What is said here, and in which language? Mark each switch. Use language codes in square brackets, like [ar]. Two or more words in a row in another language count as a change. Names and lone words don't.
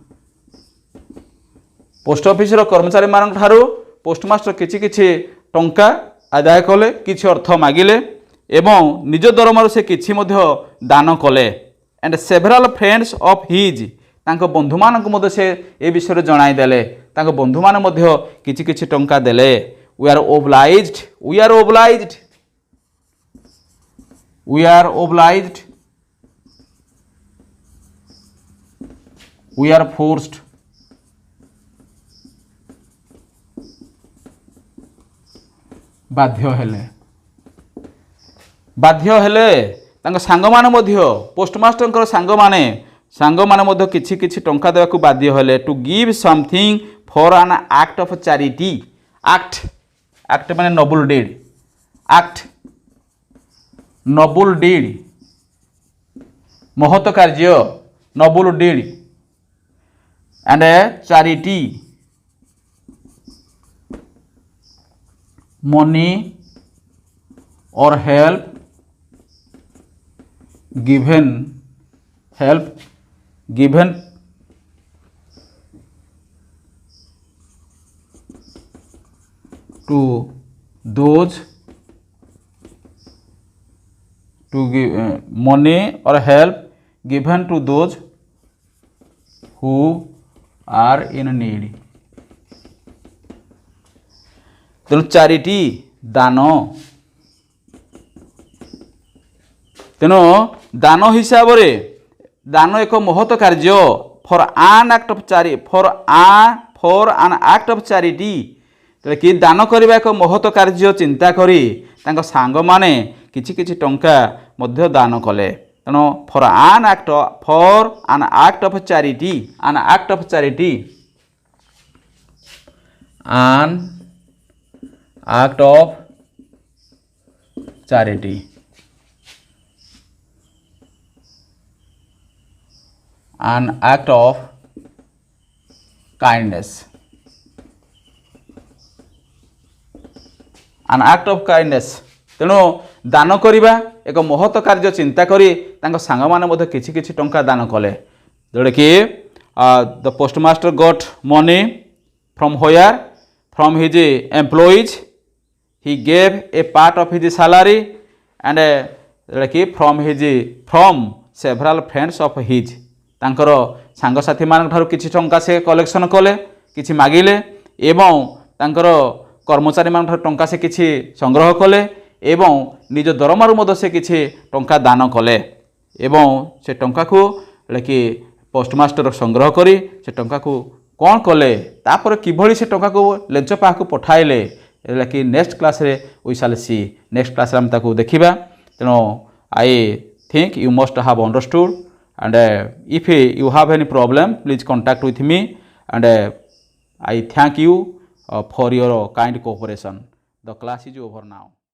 [or] ପୋଷ୍ଟ ଅଫିସର କର୍ମଚାରୀମାନଙ୍କ ଠାରୁ ପୋଷ୍ଟମାଷ୍ଟର କିଛି କିଛି ଟଙ୍କା ଆଦାୟ କଲେ, କିଛି ଅର୍ଥ ମାଗିଲେ ଏବଂ ନିଜ ଦରମାରୁ ସେ କିଛି ମଧ୍ୟ ଦାନ କଲେ। [en] and several friends of his, [or] ତାଙ୍କ ବନ୍ଧୁମାନଙ୍କୁ ମଧ୍ୟ ସେ ଏ ବିଷୟରେ ଜଣାଇଦେଲେ। ତାଙ୍କ ବନ୍ଧୁମାନେ ମଧ୍ୟ କିଛି କିଛି ଟଙ୍କା ଦେଲେ। [en] we are obliged we are forced, [or] ବାଧ୍ୟ ହେଲେ। ତାଙ୍କ ସାଙ୍ଗମାନେ ମଧ୍ୟ, ପୋଷ୍ଟମାଷ୍ଟରଙ୍କର ସାଙ୍ଗମାନେ ମଧ୍ୟ କିଛି କିଛି ଟଙ୍କା ଦେବାକୁ ବାଧ୍ୟ ହେଲେ। [en] To give something for an act of charity. ଆକ୍ଟ ମାନେ noble deed, [or] ମହତ କାର୍ଯ୍ୟ, [en] noble deed and charity, money or help given to those, to give money or help given to those who are in need। [or] ତେଣୁ ଚାରିଟି, ଦାନ। ତେଣୁ ଦାନ ହିସାବରେ, ଦାନ ଏକ ମହତ କାର୍ଯ୍ୟ। [en] for an act of charity, [or] କି ଦାନ କରିବା ଏକ ମହତ କାର୍ଯ୍ୟ ଚିନ୍ତା କରି ତାଙ୍କ ସାଙ୍ଗମାନେ କିଛି କିଛି ଟଙ୍କା ମଧ୍ୟ ଦାନ କଲେ। [en] ତେଣୁ for an act of charity, an act of charity, an act of kindness, [or] ତେଣୁ ଦାନ କରିବା ଏକ ମହତ କାର୍ଯ୍ୟ ଚିନ୍ତା କରି ତାଙ୍କ ସାଙ୍ଗମାନେ ମଧ୍ୟ କିଛି କିଛି ଟଙ୍କା ଦାନ କଲେ। [en] ଯେଉଁଟାକି the postmaster got money from where? From his employees. He gave a part of his salary and from several friends of his। [or] ତାଙ୍କର ସାଙ୍ଗସାଥୀମାନଙ୍କ ଠାରୁ କିଛି ଟଙ୍କା ସେ କଲେକ୍ସନ୍ କଲେ, କିଛି ମାଗିଲେ ଏବଂ ତାଙ୍କର କର୍ମଚାରୀମାନଙ୍କ ଠାରୁ ଟଙ୍କା ସେ କିଛି ସଂଗ୍ରହ କଲେ ଏବଂ ନିଜ ଦରମାରୁ ମଧ୍ୟ ସେ କିଛି ଟଙ୍କା ଦାନ କଲେ। ଏବଂ ସେ ଟଙ୍କାକୁ ପୋଷ୍ଟମାଷ୍ଟର ସଂଗ୍ରହ କରି ସେ ଟଙ୍କାକୁ କ'ଣ କଲେ, ତାପରେ କିଭଳି ସେ ଟଙ୍କାକୁ ଲେଞ୍ଚ ପାଖକୁ ପଠାଇଲେ, କି ନେକ୍ସଟ କ୍ଲାସ୍ରେ [en] we shall see. [or] ନେକ୍ସଟ କ୍ଲାସ୍ରେ ଆମେ ତାକୁ ଦେଖିବା। ତେଣୁ [en] I think you must have understood and if you have any problem please contact with me and I thank you for your kind cooperation. The class is over now.